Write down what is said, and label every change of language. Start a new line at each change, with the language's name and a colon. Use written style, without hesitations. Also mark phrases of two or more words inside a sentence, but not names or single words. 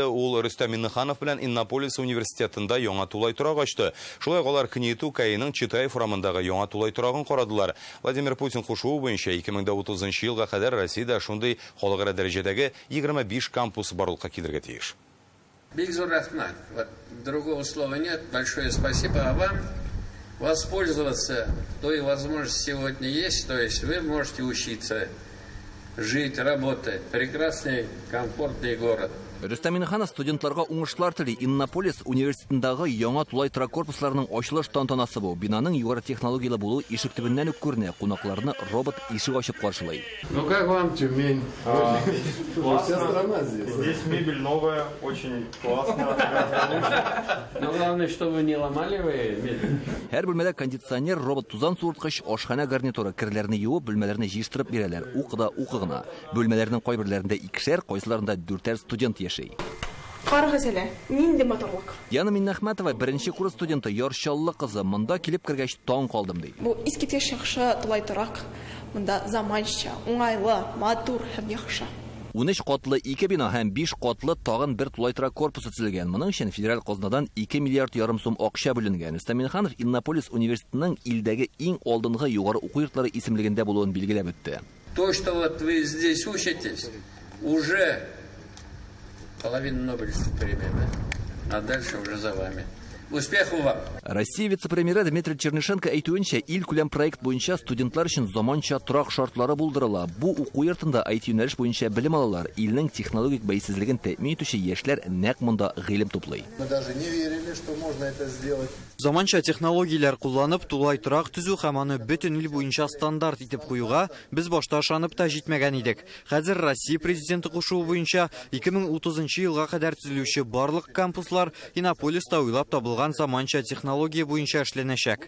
Tatar: Ул Рөстәм Миннеханов белән Иннополис университетында яңа тулай торак ачты. Шулай алар Кнету Каиның Читаев урамындагы яңа тулай торагын карадылар. Владимир Путин кушуы буенча 2030 елга кадәр Россиядә шундый халыкара дәрәҗәдәге 25 кампус барлыкка килергә тиеш. Бик зур рәхмәт.
Russian: Другого слова нет. Большое спасибо. А вам воспользоваться той возможностью сегодня есть. То есть вы можете учиться, жить, работать. Прекрасный, комфортный город.
Tatar: Рөстәм Миннеханов студентларга уңышлар тели. Иннополис университетындагы яңа тулай торак корпусларының ачылыш тантанасы бу. Бинаның югары технологиялы булуы ишек төбеннән үк күренә. Кунакларны робот ишек ачып каршылый.
Russian: Ну как вам Тюмень? Вся страна здесь. Здесь мебель новая, очень классно. Но главное, чтобы не ломали вы мебель.
Tatar: Һәр бүлмәдә кондиционер, робот тузан суырткыч, ашхана гарнитуры, кирләрне юып, бүлмәләрне җыштырып бирәләр. Укыда укыгына. Бүлмәләрнең кайберләрендә икешәр, кайсыларында 4 студент яши. Карагыз әле, нинди моторлык. Яна Миннәхмәтова беренче курс студенты Яршаллы кызы монда килеп кергәч таң калдым ди. Бу искиткеч яхшы тулай торак. Монда заманча, уңайлы, матур һәм яхшы. 13 катлы 2 бина һәм 5 катлы тагын бер тулай торак корпусы төзелгән. Моның өчен федераль казнадан 2 миллиард ярым сум акча бүленгән. Рөстәм Миннеханов Иннополис университетының илдәге иң алдынгы югары уку йортлары исемлегендә булуын билгеләп үтте.
Russian: То, что вот вы здесь учитесь, уже половина Нобелевской премии, да? А дальше уже за вами. Успехов вам!
Tatar: Россия вице-премьеры Дмитрий Чернышенко әйтүенчә, ил күләм проект буенча студентлар өчен заманча торак шартлары булдырыла. Бу уку йортында IT юнәлеш буенча белем алалар. Илнең технологик бәйсезлеген тәэмин итүче яшьләр нәкъ монда гыйлем туплый.
Russian: Мы даже не верили, что можно это сделать.
Tatar: Заманча технологияләр кулланып, тулай торак төзү һәм аны бөтен ил буенча стандарт итеп куюга без башта ышанып та җитмәгән идек. Хәзер Россия президенты кушуы буенча 2030 елга кадәр төзелүче барлык кампуслар Иннополиста уйлап табылган заманча технология буенча эшләнәчәк.